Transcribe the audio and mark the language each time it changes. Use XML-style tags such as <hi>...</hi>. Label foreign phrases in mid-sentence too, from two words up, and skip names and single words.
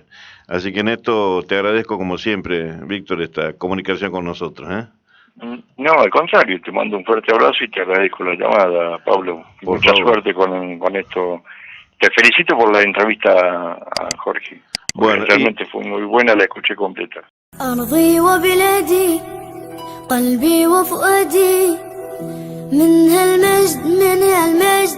<es>Así que en esto te agradezco como siempre, Víctor, esta comunicación con nosotros, ¿eh? No, al contrario, te mando un fuerte abrazo y te agradezco la llamada, Pablo. Por Mucha favor. suerte con esto. Te felicito por la entrevista a Jorge. Bueno, realmente fue muy buena, la escuché completa.</es> <ar>أرضي وبلادي قلبي وفؤادي منها المجد منها المجد</ar>